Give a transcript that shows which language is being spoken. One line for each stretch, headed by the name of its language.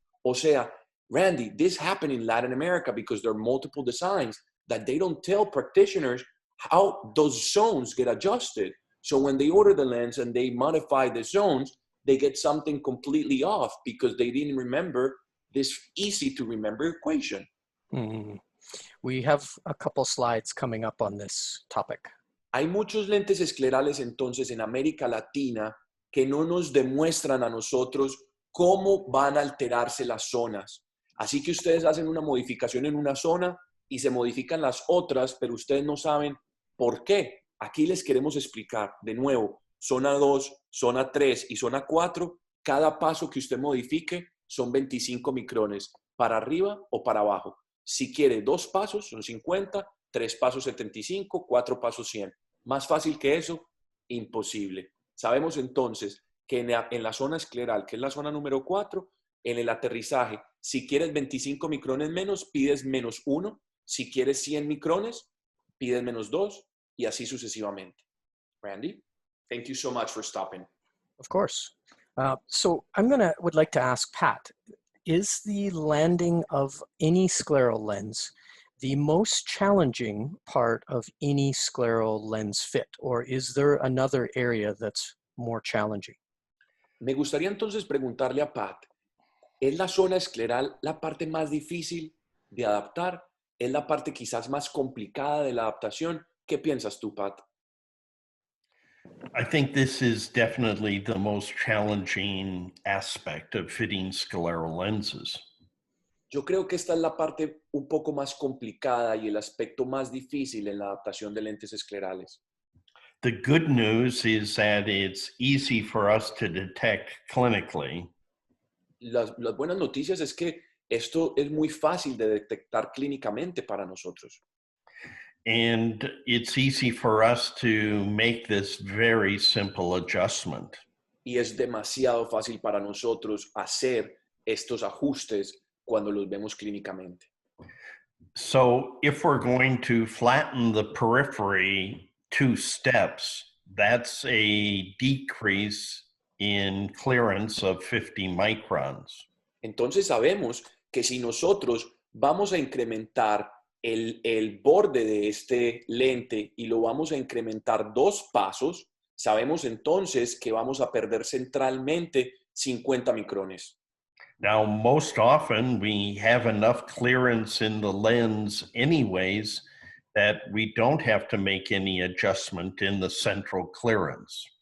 Spanish: O sea,
English: Randy, this happened in Latin America because there are multiple designs that they don't tell practitioners how those zones get adjusted. So when they order the lens and they modify the zones, they get something completely off because they didn't remember this easy to remember equation. Mm. We have a couple slides coming up on this topic.
Spanish: Hay muchos lentes esclerales entonces en América Latina que no nos demuestran a nosotros cómo van a alterarse las zonas. Así que ustedes hacen una modificación en una zona y se modifican las otras, pero ustedes no saben por qué. Aquí les queremos explicar de nuevo, zona 2, zona 3 y zona 4, cada paso que usted modifique son 25 micrones, para arriba o para abajo. Si quiere 2 pasos, son 50, 3 pasos 75, 4 pasos 100. Más fácil que eso, imposible. Sabemos entonces que en la zona escleral, que es la zona número 4, en el aterrizaje, si quieres 25 micrones menos, pides -1. Si quieres 100 micrones, pides -2 y así sucesivamente.
English: Randy, thank you so much for stopping. Of course. So would like to ask Pat, is the landing of any scleral lens the most challenging part of any scleral lens fit, or is there another area that's more challenging?
Spanish: Me gustaría entonces preguntarle a Pat, ¿es la zona escleral la parte más difícil de adaptar? ¿Es la parte quizás más complicada de la adaptación? ¿Qué piensas tú, Pat?
English: I think this is definitely the most challenging aspect of fitting scleral lenses.
Spanish: Yo creo que esta es la parte un poco más complicada y el aspecto más difícil en la adaptación de lentes esclerales.
English: The good news is that it's easy for us to detect clinically.
Spanish: Las buenas noticias es que esto es muy fácil de detectar clínicamente para nosotros.
English: And it's easy for us to make this very simple adjustment.
Spanish: Y es demasiado fácil para nosotros hacer estos ajustes cuando los vemos clínicamente.
English: So if we're going to flatten the periphery 2 steps, that's a decrease in clearance of 50 microns.
Spanish: Entonces sabemos que si nosotros vamos a incrementar el borde de este lente y lo vamos a incrementar 2 pasos, sabemos entonces que vamos a perder centralmente 50 micrones.
English: Now, most often we have enough clearance in the lens anyways that we don't have to make any adjustment in the central clearance.